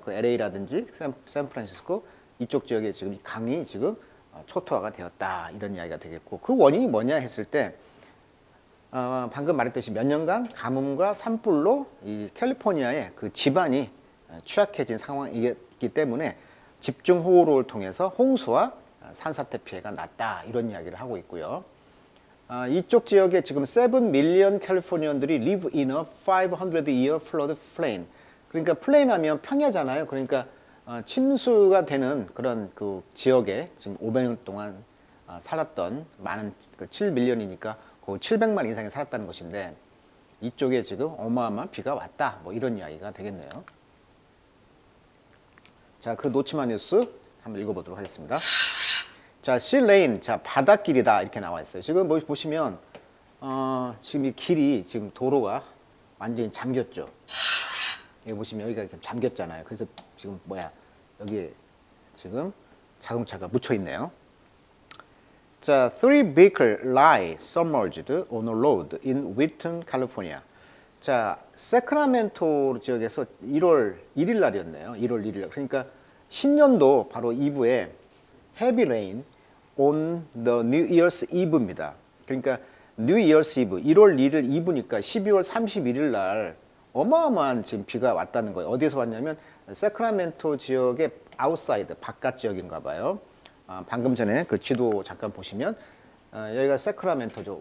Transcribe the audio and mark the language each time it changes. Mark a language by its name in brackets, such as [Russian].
[Korean] 그 LA라든지 샌프란시스코 이쪽 지역에 지금 강이 지금 초토화가 되었다 이런 이야기가 되겠고, 그 원인이 뭐냐 했을 때 방금 말했듯이 몇 년간 가뭄과 산불로 이 캘리포니아의 그 지반이 취약해진 상황이기 때문에 집중호우를 통해서 홍수와 산사태 피해가 났다 이런 이야기를 하고 있고요. 이쪽 지역에 지금 [English] 7 밀리언 캘리포니언들이 live in a 500-year flood plain. [Korean] 그러니까 플레인 하면 평야잖아요. 그러니까 침수가 되는 그런 그 지역에 지금 500년 동안 살았던 많은 7밀리언이니까 그 700만 이상이 살았다는 것인데, 이쪽에 지금 어마어마한 비가 왔다 뭐 이런 이야기가 되겠네요. 자, 그 놓치마 뉴스 한번 읽어보도록 하겠습니다. 자, 실레인, 자 바닷길이다 이렇게 나와 있어요. 지금 보시면 지금 이 길이 지금 도로가 완전히 잠겼죠. 여기 보시면 여기가 이렇게 잠겼잖아요. 그래서 지금 여기에 지금 자동차가 묻혀 있네요. [English] 자, 3 vehicles lie submerged on a road in Wheaton, California. [Korean] 자, 세크라멘토 지역에서 1월 1일 날이었네요. 1월 1일. 그러니까 신년도 바로 이브에 [English] heavy rain on the New Year's Eve [Korean] 입니다. 그러니까 New Year's Eve, 1월 1일 이브니까 12월 31일 날 어마어마한 지금 비가 왔다는 거예요. 어디서 왔냐면 세크라멘토 지역의 아웃사이드, 바깥 지역인가 봐요. 방금 전에 그 지도 잠깐 보시면 여기가 세크라멘토죠.